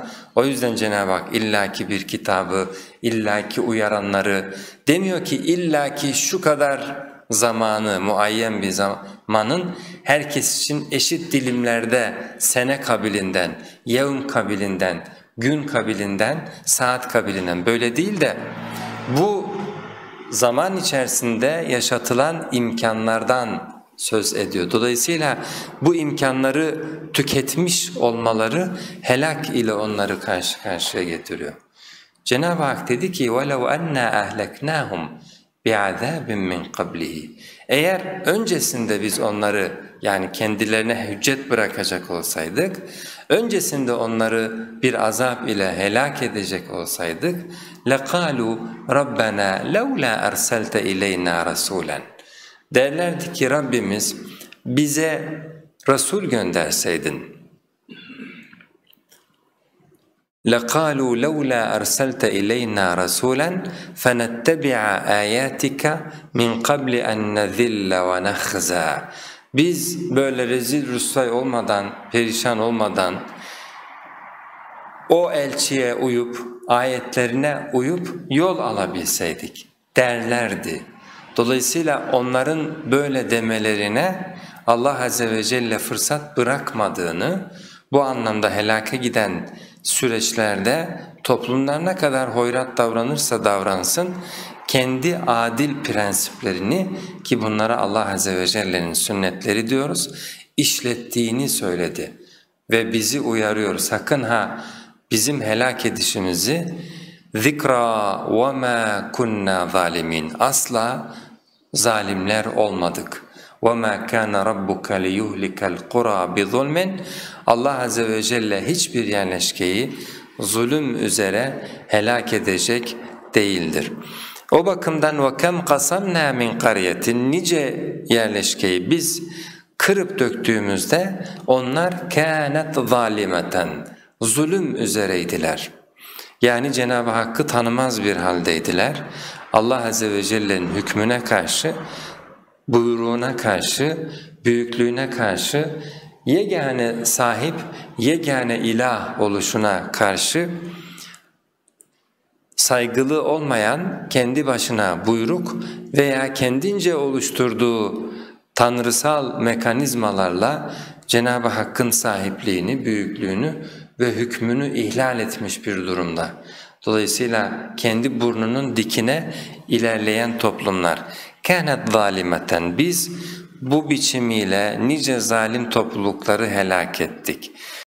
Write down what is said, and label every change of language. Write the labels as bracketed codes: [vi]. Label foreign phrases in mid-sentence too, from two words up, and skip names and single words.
[tr] O yüzden Cenab-ı Hak illaki bir kitabı, illaki uyaranları demiyor ki illaki şu kadar zamanı, muayyen bir zamanın herkes için eşit dilimlerde sene kabilinden, yevm kabilinden, gün kabilinden, saat kabilinden, böyle değil de bu zaman içerisinde yaşatılan imkanlardan söz ediyor. Dolayısıyla bu imkanları tüketmiş olmaları helak ile onları karşı karşıya getiriyor. Cenab-ı Hak dedi ki [ar] وَلَوْ أَنَّا أَهْلَكْنَاهُمْ بِعَذَابٍ مِّنْ قَبْلِهِ [tr] Eğer öncesinde biz onları yani kendilerine hüccet bırakacak olsaydık, öncesinde onları bir azap ile helak edecek olsaydık [ar] لَقَالُوا رَبَّنَا لَوْلَا أَرْسَلْتَ إِلَيْنَا رَسُولًا [tr] Derlerdi ki Rabbimiz bize Resul gönderseydin. [ar] لَقَالُوا لَوْلَا أَرْسَلْتَ إِلَيْنَا رَسُولًا فَنَتَّبِعَ آيَاتِكَ مِنْ قَبْلِ أَنْ نَذِلَّ وَنَخْزَى [tr] Biz böyle rezil rüsvay olmadan, perişan olmadan o elçiye uyup, ayetlerine uyup yol alabilseydik derlerdi. Dolayısıyla onların böyle demelerine Allah Azze ve Celle fırsat bırakmadığını, bu anlamda helaka giden süreçlerde toplumlar ne kadar hoyrat davranırsa davransın, kendi adil prensiplerini ki bunlara Allah Azze ve Celle'nin sünnetleri diyoruz, işlettiğini söyledi. Ve bizi uyarıyor, sakın ha bizim helak edişimizi zikra [ar] وَمَا كُنَّا ظَالِمِينَ [tr] asla zalimler olmadık. [ar] وَمَا كَانَ رَبُّكَ لِيُهْلِكَ الْقُرَى بِظُلْمٍ [tr] Allah Azze ve Celle hiçbir yerleşkeyi zulüm üzere helak edecek değildir. O bakımdan [ar] وَكَمْ قَصَمْنَا مِنْ قَرْيَةٍ [tr] nice yerleşkeyi biz kırıp döktüğümüzde onlar [ar] كَانَتْ ظَالِمَةً [tr] zulüm üzereydiler. Yani Cenab-ı Hakk'ı tanımaz bir haldeydiler. Allah Azze ve Celle'nin hükmüne karşı, buyruğuna karşı, büyüklüğüne karşı, yegane sahip, yegane ilah oluşuna karşı saygılı olmayan, kendi başına buyruk veya kendince oluşturduğu tanrısal mekanizmalarla Cenab-ı Hakk'ın sahipliğini, büyüklüğünü ve hükmünü ihlal etmiş bir durumda. Dolayısıyla kendi burnunun dikine ilerleyen toplumlar. [ar] كَانَتْ ظَالِمَةً [tr] Biz bu biçimiyle nice zalim toplulukları helak ettik.